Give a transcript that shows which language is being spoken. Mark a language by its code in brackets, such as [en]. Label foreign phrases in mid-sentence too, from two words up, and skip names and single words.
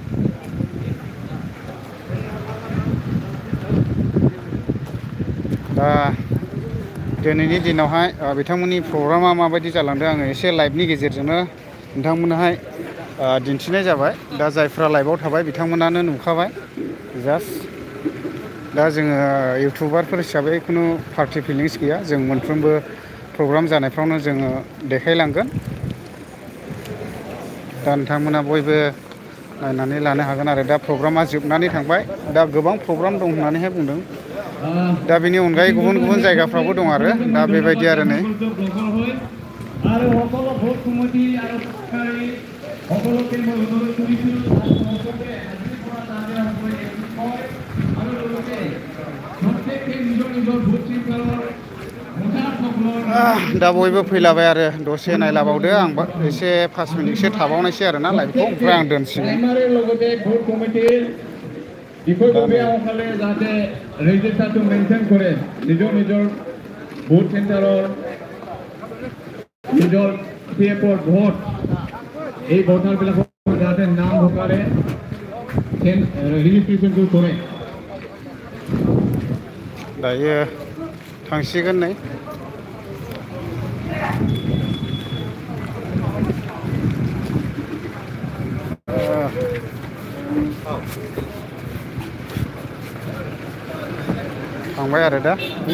[brx] दा दिनैनि दिनावहाय बिथांमोननि प्रग्रामा माबायदि जालांदों आङो एसे लाइभनि गेजेरजोंनो नोंथांमोननोहाय दिन्थिनाय जाबाय दा जायफ्रा लाइभआव थाबाय बिथांमोनानो नुखाबाय जास्ट दा जोङो इउटुबारफोर हिसाबै खुनु [en] party feelings [brx] गैया जों मोनफ्रोमबो प्रग्राम जानायफ्रावनो जोङो देखायलांगोन दा नोंथांमोना बयबो नायनानै लानो हागोन आरो दा प्रग्रामा जोबनानै थांबाय दा गोबां प्रग्राम दं होननानैहाय बुंदों दा बेनि अनगायै गुबुन गुबुन जायगाफ्रावबो दं आरो दा बेबायदि आरो नै [as] আৰু সকলো ভোট কমিটি আৰু সরকারি সকলো কেন্দ্র [brx] दा बयबो फैलाबाय आरो दसे नायलाबावदो आं एसे 5 मिनिटसो थाबावनायसै आरो ना लाइभखौ ओमफ्राय आं दोनसिगोन [as] যাতে রেজিস্টারটো মেনটেন কৰে নিজৰ নিজৰ ভোট সেন্টাৰৰ নিজৰ পিএফৰ ভোট এই ভোটাৰবিলাকৰ যাতে নাম ভোটাৰে ৰেজিষ্ট্ৰেশ্যনটো কৰে [brx] दायो थांसिगोन नै थांबाय आरो दा